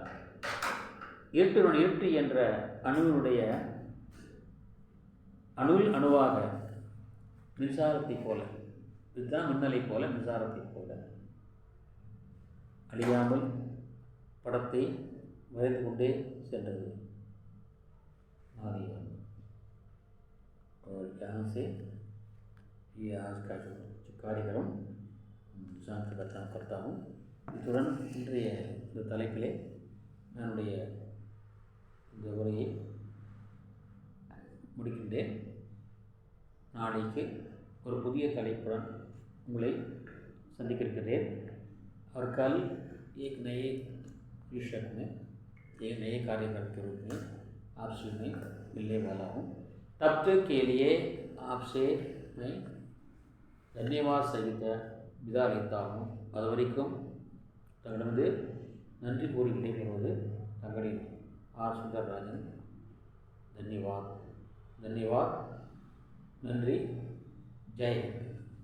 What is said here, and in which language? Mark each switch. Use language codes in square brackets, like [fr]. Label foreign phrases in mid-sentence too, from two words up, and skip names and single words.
[ta] இருட்டு என்ற அணுவினுடைய அணுவாக மின்சாரத்தை போல, இதுதான் மின்னலை போல மின்சாரத்தை போல அழியாமல் படத்தை வரைந்து கொண்டே சென்றது. [hi] और यहाँ से ये आज का जो कार्यक्रम शांत करता हूँ. [ta] இத்துடன் இன்றைய இந்த தலைப்பிலே என்னுடைய இந்த உரையை முடிக்கின்றேன். நாளைக்கு ஒரு புதிய தலைப்புடன் உங்களை संदिख இருக்கிறேன். [hi] और कल एक नए विषय में एक नए कार्यक्रम के रूप में आपसे मैं मिलने वाला हूँ. तब तक के लिए आपसे मैं धन्यवाद सहित विदा लेता हूँ. [ta] அதுவரைக்கும் தங்களிடமிருந்து நன்றி கூறி விடைபெறுவது தங்களின் ஆர் சுந்தரராஜன். धन्यवाद. நன்றி. ஜெய் ஹிந்த்.